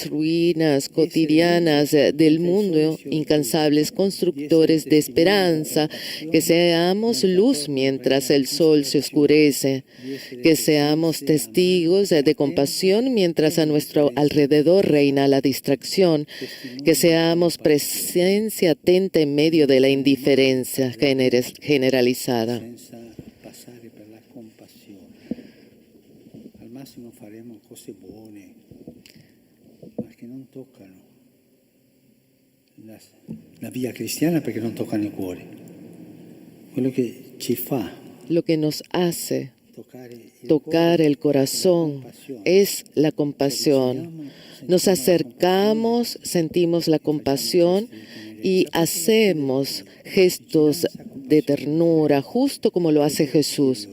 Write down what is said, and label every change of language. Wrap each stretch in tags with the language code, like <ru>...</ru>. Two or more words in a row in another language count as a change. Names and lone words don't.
<es>ruinas cotidianas del mundo, incansables constructores de esperanza, que seamos luz mientras el sol se oscurece, que seamos testigos de compasión mientras a nuestro alrededor reina la distracción, que seamos presencia atenta en medio de la indiferencia generalizada.</es> <it>Massimo faremo cose buone, ma che non toccano la via cristiana perché non toccano il cuore. Quello che ci fa,</it> <es>lo que nos hace tocar el corazón es la compasión. Nos acercamos, sentimos la compasión y hacemos gestos de ternura, justo como lo hace Jesús.</es>